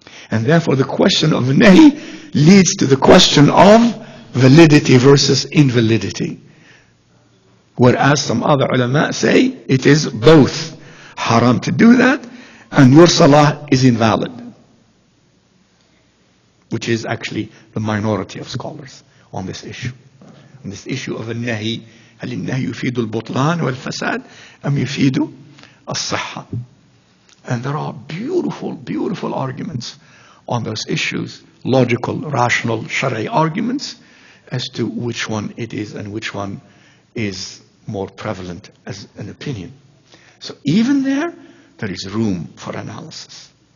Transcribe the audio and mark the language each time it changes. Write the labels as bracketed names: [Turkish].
[English] And therefore the question of nahi leads to the question of validity versus invalidity. Whereas some other ulama say it is both haram to do that and your salah is invalid, which is actually the minority of scholars on this issue. On this issue of [Arabic] النهي, هل النهي يفيد البطلان والفساد أم يفيد الصحة? [English] And there are beautiful arguments on those issues, logical, rational, shari'i arguments as to which one it is and which one is more prevalent as an opinion. So even there is room for analysis.